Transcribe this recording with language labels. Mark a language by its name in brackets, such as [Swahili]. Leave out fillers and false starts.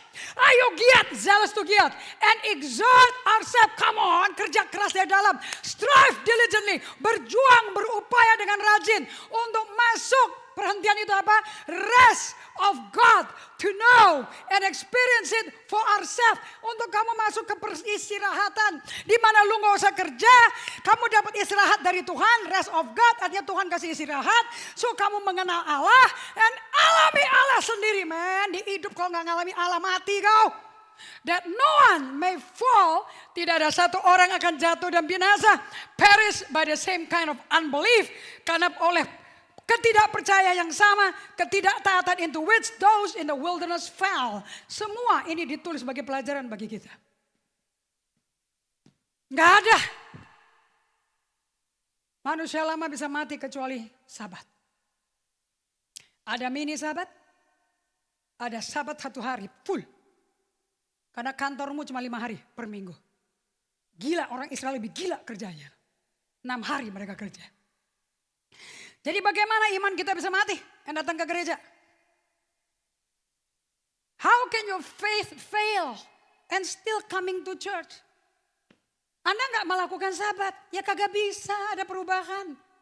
[Indonesian] Ayo giat, [English] zealous to giat. And exhort ourselves, come on, [Indonesian] kerja keras dari dalam. [English] Strive diligently, [Indonesian] berjuang, berupaya dengan rajin. Untuk masuk, perhentian itu apa? [English] Rest of God, to know and experience it for ourselves. [Indonesian] Untuk kamu masuk ke peristirahatan. Di mana lu gak usah kerja, kamu dapat istirahat dari Tuhan. [English] Rest of God, [Indonesian] artinya Tuhan kasih istirahat. So kamu mengenal Allah, and alami Allah sendiri, man. Di hidup kalau gak ngalami Allah mati kau. [English] That no one may fall. [Indonesian] Tidak ada satu orang akan jatuh dan binasa. [English] Perish by the same kind of unbelief. [Indonesian] Karena oleh ketidakpercayaan yang sama, ketidaktaatan [English] into which those in the wilderness fell. [Indonesian] Semua ini ditulis sebagai pelajaran bagi kita. Gak ada manusia lama bisa mati kecuali Sabat. Ada mini Sabat, ada Sabat 1 hari full. Karena kantormu cuma 5 hari per minggu. Gila, orang Israel lebih gila kerjanya. 6 hari mereka kerja. Jadi bagaimana iman kita bisa mati yang datang ke gereja? [English] How can your faith fail and still coming to church? [Indonesian] Anda gak melakukan Sabat, ya kagak bisa ada perubahan.